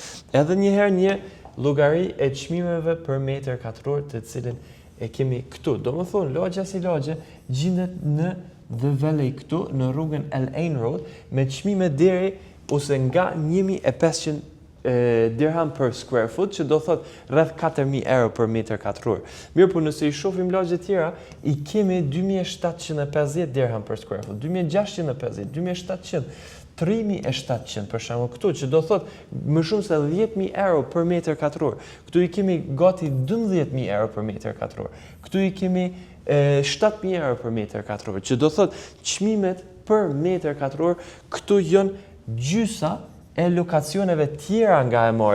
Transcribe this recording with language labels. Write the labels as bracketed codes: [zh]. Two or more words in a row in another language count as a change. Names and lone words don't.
[sq] Edhe njëherë një llogari e çmimeve për metër katror të cilin e kemi këtu. Do më thonë, lagja si lagje gjendet në The Valley këtu, në rrugën El Ain Road, me çmime deri ose nga 1.500 dirham për [en] square foot, [sq] që do thot rreth 4.000 euro për metër katror. Mirë, po nëse i shohim lagje tjera, i kemi 2.750 dirham për [en] square foot, [sq] 2.650, 2.700, 3.700 për shembull këtu, që do thot më shumë se 10.000 euro për metër katror. Këtu i kemi gati 12.000 euro për metër katror. Këtu i kemi 7.000 euro për metër katror, që do thot çmimet për metër katror këtu janë gjysa e lokacioneve tjera nga Emari.